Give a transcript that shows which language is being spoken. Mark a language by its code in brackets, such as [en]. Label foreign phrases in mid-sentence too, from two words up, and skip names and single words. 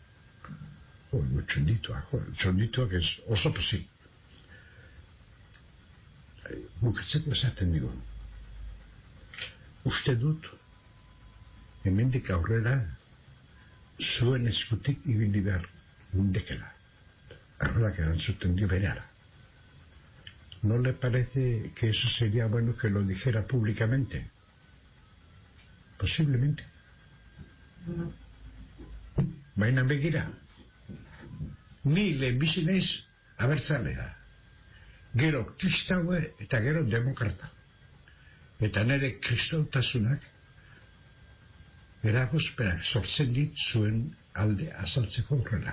[eu] Txondituak ez oso pozik. Bukatzeko esaten digu. Uste dut, hemendik aurrera, zuen eskutik ibili behar mundekela. Arrelak erantzuten dio bereara. [es] ¿No le parece que eso sería bueno que lo dijera públicamente? Posiblemente. [eu] Baina begira. Ni lehenbizi naiz abertzalea. Gero kristaue eta gero demokrata. Eta nire kristautasunak eragozpenak sortzen dit zuen alde azaltzeko horrela.